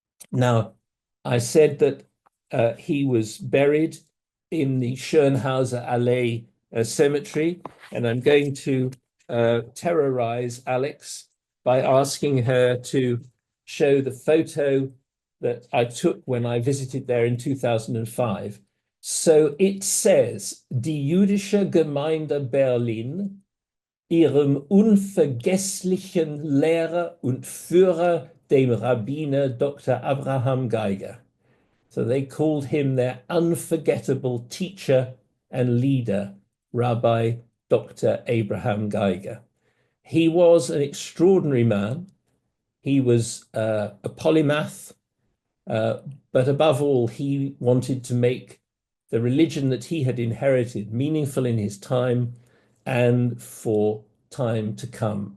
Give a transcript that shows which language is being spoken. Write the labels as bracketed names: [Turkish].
[English] Now, I said that he was buried in the Schönhauser Allee cemetery, and I'm going to terrorize Alex by asking her to show the photo that I took when I visited there in 2005. So it says, [German] Die jüdische Gemeinde Berlin, ihrem unvergesslichen Lehrer und Führer, dem Rabbiner Dr. Abraham Geiger. [English] So they called him their unforgettable teacher and leader, Rabbi Dr. Abraham Geiger. He was an extraordinary man. He was a polymath, but above all, he wanted to make the religion that he had inherited meaningful in his time and for time to come.